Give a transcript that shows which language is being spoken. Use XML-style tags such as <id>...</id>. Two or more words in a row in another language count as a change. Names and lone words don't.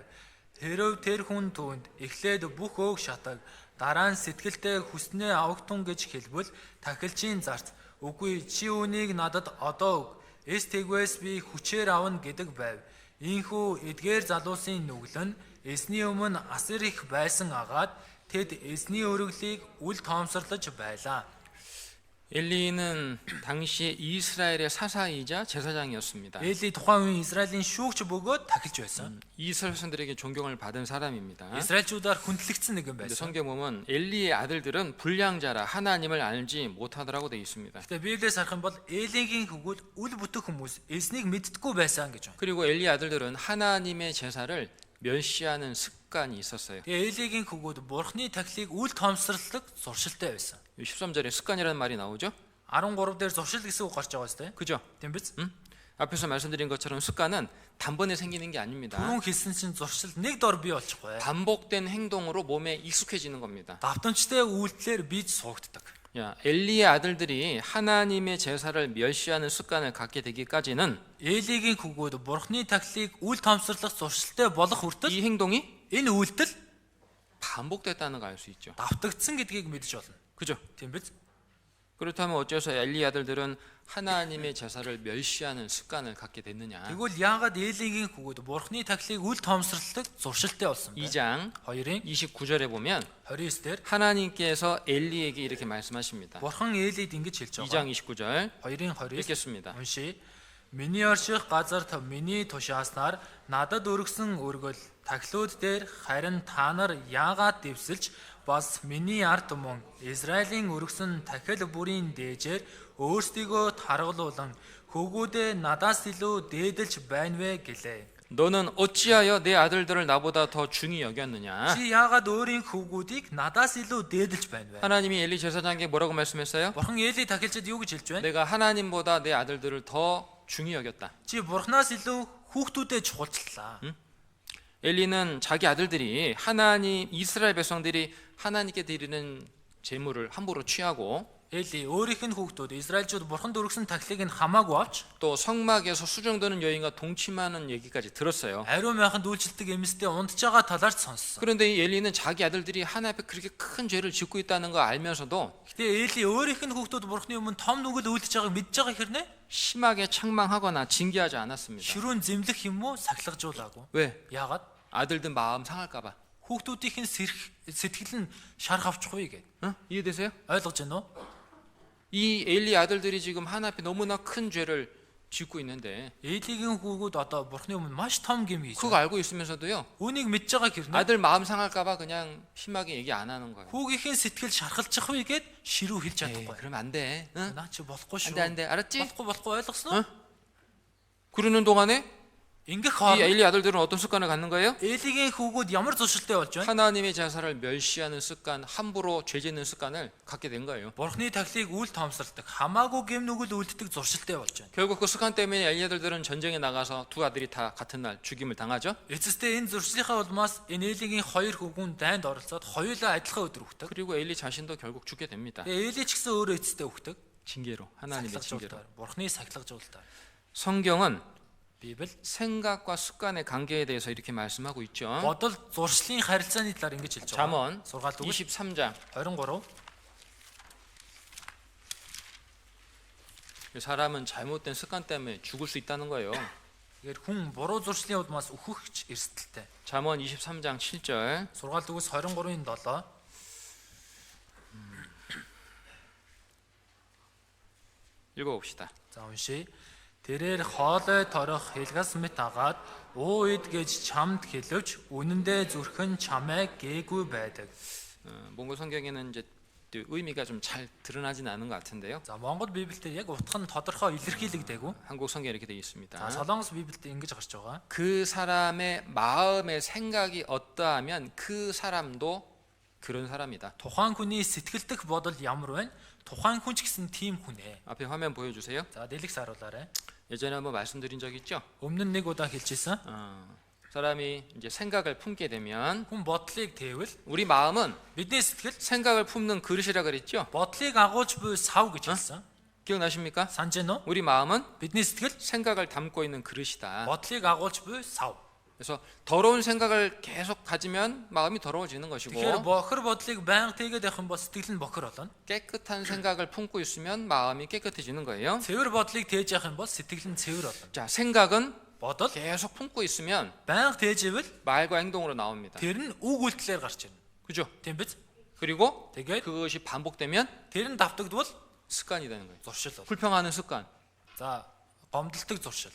<mn>Хэрв тэр хүн түүнд эхлээд бүх өг шатаг дараа нь сэтгэлдээ хүснээ авахтун гэж хэлбэл тахилчийн зарц үгүй чи үнийг надад одоо өг. Эс тэгвээс би хүчээр авна гэдэг байв. Ийхүү эдгээр залуусын нүгэл нь эсний өмнө асар их байсан агаад тэд эсний өргөлийг үл тоомсорлож байлаа.</mn> <ko>엘리는 당시에 이스라엘의 사사이자 제사장이었습니다.</ko> <mn>Эли тухайн үеийн Израилийн шүүгч бөгөөд тахилж байсан.</mn> <ko>이스라엘 백성들에게 존경을 받은 사람입니다.</ko> <mn>Израильчуудаар хүндлэгдсэн нэгэн</mn> <ko>근데</ko> <mn>байсан.</mn> <ko>성경 보면 엘리의 아들들은 불량자라 하나님을 알지 못하더라고 돼 있습니다.</ko> <mn>Гэтэ Библиэс харах юм бол Элигийн хөвгүүд үл бүтэх хүмүүс эзнийг мэддэггүй байсан гэж байна.</mn> <ko>그리고 엘리 아들들은 하나님의 제사를 멸시하는 습관이 있었어요.</ko> <mn>Тэгээ Элигийн хөвгүүд бурхны тахилыг үл тоомсордог зуршилтай байсан.</mn> <ko>13절에 습관이라는 말이 나오죠.</ko> <mn>13 дээр зуршил гэсэн үг гарч байгаа сте.</mn> <ko>그죠?</ko> <mn>Тийм биз?</mn> <ko>앞에서 말씀드린 것처럼 습관은 단번에 생기는 게 아닙니다.</ko> <mn>Түрүүн хэлсэн чинь зуршил нэг дор бий болчихгүй.</mn> <ko>반복된 행동으로 몸에 익숙해지는 겁니다.</ko> <mn>Давтамжтай үйлдэлээр бийж суугддаг.</mn> <ko>야, 엘리의 아들들이 하나님의 제사를 멸시하는 습관을 갖게 되기까지는</ko> <mn>Элигийн хөвгүүд бурхны тахилыг үл тоомсорлох зуршилтай болох хүртэл</mn> <ko>이 행동이</ko> <mn>энэ үйлдэл</mn> <ko>반복됐다는 걸 알 수 있죠.</ko> <mn>давтагдсан гэдгийг мэдэж болно.</mn> <ko>그죠?</ko> <mn>Тийм биз?</mn> <ko>그렇다면 어째서 엘리 아들들은 하나님의 제사를 멸시하는 습관을 갖게 됐느냐?</ko> <mn>Тэгвэл яагаад Элигийн хөвгүүд бурхны тахилыг үл тоомсорлох зуршилтай болсон бэ?</mn> <ko>2장</ko> <mn>2-ын</mn> <ko>29절에 보면</ko> <mn>29 дээр</mn> <ko>하나님께서 엘리에게 이렇게 말씀하십니다.</ko> <mn>бурхан Элид ингэж хэлж</mn> <ko>2장</ko> <mn>байгаа.</mn> <ko>29절</ko> <mn>2-ын 29</mn> <ko>읽겠습니다.</ko> <mn>уншия. Миний орших газарт миний тушааснаар надад өргөсөн өргөл тахилууд дээр харин та нар яагаад дэвсэлж бас миний ард түмэн Израилийн өргөсөн тахил бүрийн дээжээр өөрсдийгөө таргалуулан хөвгүүдээ надаас илүү дээдэлж байна вэ гэлээ.</mn> <ko>너는 어찌하여 내 아들들을 나보다 더 중히 여겼느냐?</ko> <mn>Чи яагаад өөрийн хөвгүүдийг надаас илүү дээдэлж байна вэ?</mn> <ko>하나님이 엘리 제사장에게 뭐라고 말씀했어요?</ko> <mn>Бурхан Эли тахилчид юу гэж хэлж байна?</mn> <ko>내가 하나님보다 내 아들들을 더 중히 여겼다.</ko> <mn>Чи бурхнаас илүү хүүхдүүдэд чухалчлаа.</mn> <ko>엘리는 자기 아들들이 하나님 이스라엘 백성들이 하나님께 드리는 제물을 함부로 취하고</ko> <mn>Эли өөрийнх нь хүүхдүүд Израильчууд бурханд өргөсөн тахилыг нь хамаагүй авч</mn> <ko>또 성막에서 수정되는 여인과 동침하는 얘기까지 들었어요.</ko> <mn>ариун майханд үйлчлдэг эмэстэй унтж байгаа талаар ч сонссон.</mn> <ko>그런데 이 엘리는 자기 아들들이 하나님 앞에 그렇게 큰 죄를 짓고 있다는 거 알면서도</ko> <mn>Гэтэ Эли өөрийнх нь хүүхдүүд бурхны өмнө том нүгэл үйлдэж байгааг мэдж байгаа хэрнээ</mn> <ko>심하게 책망하거나 징계하지 않았습니다.</ko> <mn>ширүүн зэмлэх юм уу сахилгажуулаагүй.</mn> <ko>왜?</ko> <mn>Яагаад?</mn> <ko>아들들 마음 상할까 봐.</ko> <mn>Хүүхдүүдийн сэтгэл нь шарх авчихгүй гэд.</mn> <ko>이해되세요?</ko> <mn>ойлгож байна уу?</mn> <ko>이 엘리 아들들이 지금 하나님 앞에 너무나 큰 죄를 짓고 있는데</ko> <mn>Элигийн хүүгүүд одоо бурхны өмнө маш том гэм хийж</mn> <ko>그거</ko> <mn>байна.</mn> <ko>알고 있으면서도요.</ko> <mn>Үүнийг мэдж байгаа хэрнээ</mn> <ko>아들 마음 상할까 봐 그냥 심하게 얘기 안 하는 거예요.</ko> <mn>хүүгийнхээ сэтгэл шархалчихгүй гэд ширүү хэлж</mn> <ko>에이,</ko> <mn>чадахгүй.</mn> <ko>그러면 안 돼. 응?</ko> <mn>Наа чи болохгүй шүү.</mn> <ko>안 돼, 알았지?</ko> <mn>Болохгүй ойлгосноо?</mn> <ko>그러는 동안에</ko> <mn>Ингэх</mn> <ko>이</ko> <mn>хооронд</mn> <ko>엘리 아들들은 어떤 습관을 갖는 거예요?</ko> <mn>Элигийн хүүгүүд ямар зуршилтай болж байна?</mn> <ko>하나님의 제사를 멸시하는 습관, 함부로 죄 짓는 습관을 갖게 된 거예요.</ko> <mn>Бурхны тахилыг үл тоомсолдог, хамаагүй гэм нүгэл үлддэг зуршилтай болж байна.</mn> <ko>결국 그 습관 때문에 엘리 아들들은 전쟁에 나가서 두 아들이 다 같은 날 죽임을 당하죠.</ko> <mn>Эцэстээ энэ зуршлийнхаа улмаас энэ Элигийн хоёр хүүгүн дайнд оролцоод хоёулаа адилхан өдөр өгдөг.</mn> <ko>그리고 엘리 자신도 결국 죽게 됩니다.</ko> <mn>Эли ч гэсэн өөрөө эцэстээ өгдөг.</mn> <ko>징계로, 하나님의 징계로.</ko> <mn>Сахилгажуулалтаар, Бурхны сахилгажуулалтаар.</mn> <ko>성경은</ko> <mn>Библи</mn> <ko>생각과 습관의 관계에 대해서 이렇게 말씀하고 있죠.</ko> <mn>бодол зуршлын харилцааны талаар ингэж хэлж байгаа.</mn> <ko>잠언</ko> <mn>Сургаалт үг</mn> <ko>23장</ko> <mn>23.</mn> <ko>사람은 잘못된 습관 때문에 죽을 수 있다는 거예요.</ko> <mn>Тэгэхээр хүн буруу зуршлын улмаас өөхөгч эрсдэлтэй.</mn> <ko>잠언 23장 7절</ko> <mn>Сургаалт үгс 23-ын 7.</mn> <ko>읽어봅시다.</ko> <mn>За уншия. тэрээр хоолой торох хэлгас мэт агаад ууид гэж чамд хэлвч үнэндээ зүрхэн чамайг гээгүй байдаг.</mn> <ko>몽골 성경에는 이제 또 의미가 좀 잘 드러나진 않은 것 같은데요.</ko> <mn>За Монгол Библиэд яг утга нь тодорхой илэрхийлэгдээгүй.</mn> <ko>한국 성경에 이렇게 되어 있습니다.</ko> <mn>За Солонгос Библиэд ингэж гарч байгаа.</mn> <ko>그 사람의 마음의 생각이 어떠하면 그 사람도 그런 사람이다.</ko> <mn>Тухайн хүний сэтгэлдэх бодол ямар вэ? Тухайн хүн ч гэсэн тийм хүн ээ.</mn> <ko>앞에 화면 보여주세요.</ko> <mn>За дэлгэц харуулаарай.</mn> <ko>예전에 한번 말씀드린 적 있죠?</ko> <mn>Өмнө нь нэг удаа хэлчихсэн.</mn> <ko>사람이 이제 생각을 품게 되면</ko> <mn>Хүн бодлыг тээвэл</mn> <ko>우리 마음은</ko> <mn>бидний сэтгэл</mn> <ko>생각을 품는 그릇이라 그랬죠?</ko> <mn>бодлыг агуулж буй сав гэж хэлсэн.</mn> <ko>기억나십니까?</ko> <mn>Санаж байна уу?</mn> <ko>우리 마음은</ko> <mn>Бидний сэтгэл</mn> <ko>생각을 담고 있는 그릇이다.</ko> <mn>бодлыг агуулж буй сав.</mn> <ko>그래서 더러운 생각을 계속 가지면 마음이 더러워지는 것이고</ko> <mn>Тэгэхээр бохор бодлыг байнга тэгээд явах юм бол сэтгэл нь бохор болно.</mn> <ko>깨끗한 생각을 품고 있으면 마음이 깨끗해지는 거예요.</ko> <mn>Цэвэр бодлыг тээж явах юм бол сэтгэл нь цэвэр болно.</mn> <ko>자, 생각은</ko> <mn>Бодол</mn> <ko>계속 품고 있으면</ko> <mn>байнга тээж ивэл</mn> <ko>말과 행동으로 나옵니다.</ko> <mn>тэр нь үг үйлдэлээр гарч ирнэ.</mn> <ko>그죠?</ko> <mn>Тийм биз?</mn> <ko>그리고</ko> <mn>Тэгээд</mn> <ko>그것이 반복되면</ko> <mn>тэр нь давтагдвал</mn> <ko>습관이 되는 거예요.</ko> <mn>зуршил бол.</mn> <ko>불평하는 습관,</ko> <mn>За гомдолдог зуршил,</mn>